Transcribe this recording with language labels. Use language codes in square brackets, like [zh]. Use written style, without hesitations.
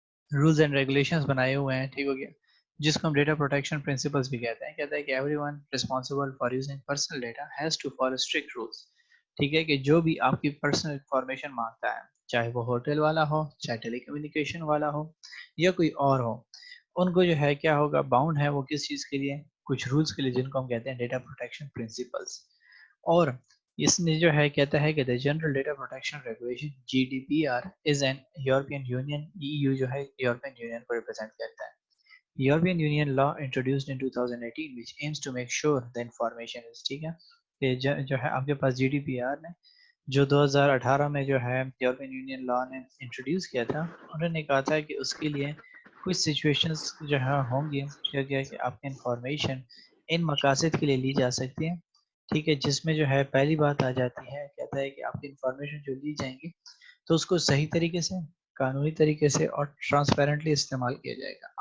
[ur] Rules and regulations بنائے ہوئے ہیں، ٹھیک ہو گیا، جس کو ہم ڈیٹا پروٹیکشن پرنسپلز بھی کہتے ہیں۔ کہتا ہے کہ [en] every one responsible for using personal data has to follow strict rules, [ur] ٹھیک ہے، کہ جو بھی آپ کی پرسنل انفارمیشن مانگتا ہے، چاہے وہ ہوٹل والا ہو، چاہے ٹیلی کمیونیکیشن والا ہو یا کوئی اور ہو، ان کو جو ہے کیا ہوگا، باؤنڈ ہے وہ کس چیز کے لیے، کچھ رولز کے لیے، جن کو ہم کہتے ہیں ڈیٹا پروٹیکشن پرنسپلز۔ اور اس نے جو ہے کہتا ہے کہ [en] the General Data Protection Regulation GDPR is an European Union EU جو ہے European Union کو represent کرتا ہے. European Union law introduced in 2018 which aims to make sure the information is [ur] ٹھیک ہے کہ جو ہے آپ کے پاس GDPR نے جو 2018 میں جو ہے یورپین یونین لا نے انٹروڈیوس کیا تھا, انہوں نے کہا تھا کہ اس کے لیے کچھ سچویشنز جو ہے ہوں گی کہ آپ کی انفارمیشن ان مقاصد کے لیے لی جا سکتی ہے, ٹھیک ہے, جس میں جو ہے پہلی بات آ جاتی ہے, کہتا ہے کہ آپ کی انفارمیشن جو لی جائیں گی تو اس کو صحیح طریقے سے, قانونی طریقے سے اور ٹرانسپیرنٹلی استعمال کیا جائے گا.